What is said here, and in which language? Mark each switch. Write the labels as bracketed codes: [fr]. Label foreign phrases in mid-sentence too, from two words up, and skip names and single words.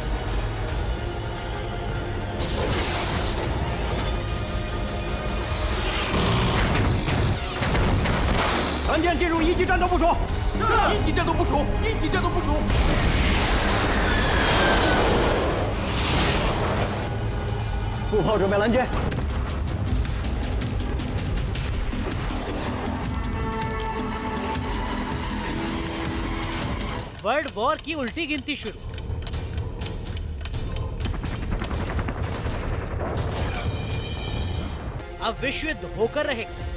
[zh] 船舰进入一级战斗部署。是，一级战斗部署，一级战斗部署。步炮准备拦截。 [en] world war [hi] की उल्टी गिनती शुरू। अब विश्व युद्ध होकर रहेगा।